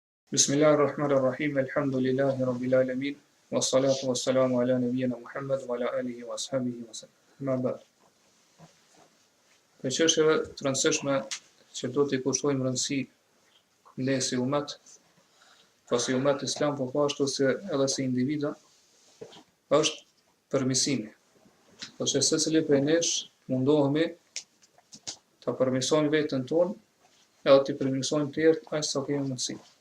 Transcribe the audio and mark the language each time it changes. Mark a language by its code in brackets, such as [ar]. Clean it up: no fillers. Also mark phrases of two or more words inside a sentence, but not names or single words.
[ar] بسم الله الرحمن الرحيم الحمد لله رب العالمين والصلاة والسلام على نبينا محمد وعلى آله وأصحابه وسلم. ما بعد. [sq] Për çështjeve të rëndësishme që do t'i kushtojmë rëndësi ne si umat, po si umat islam, po ashtu si edhe si individa, është përmirësimi. Po që secili prej nesh mundohemi ta përmirësojmë veten tonë, edhe t'i përmirësojmë të tjerët aq sa kemi mundësi.